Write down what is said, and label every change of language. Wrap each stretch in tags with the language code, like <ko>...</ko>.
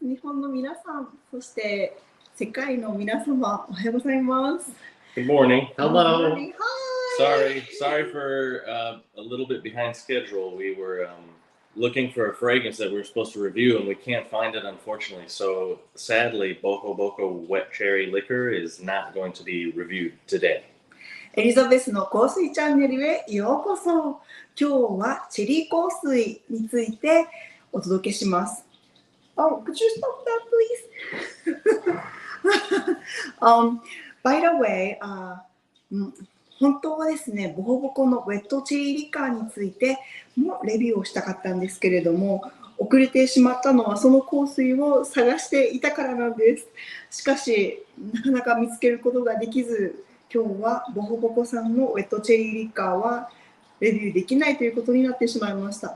<ja>日本の皆さん、そして世界の皆様、おはようございます。</ja> <en>Good morning. Hello. Good morning. Hi. Sorry for a little bit behind schedule. We were looking for a fragrance that we were supposed to review, and we can't find it, unfortunately. So sadly, Boho Boco Wet Cherry Liquor is not going to be reviewed today.</en> <ja>エリザベスの香水チャンネルへようこそ。今日はチェリー香水についてお届けします。</ja> <en>Oh, could you stop that, please? By the way,</en> <ja>本当はですね、ボホボコのウェットチェリーリカーについてもレビューをしたかったんですけれども、遅れてしまったのはその香水を探していたからなんです。しかし、なかなか見つけることができず、今日はボホボコさんのウェットチェリーリカーはレビューできないということになってしまいました。</ja>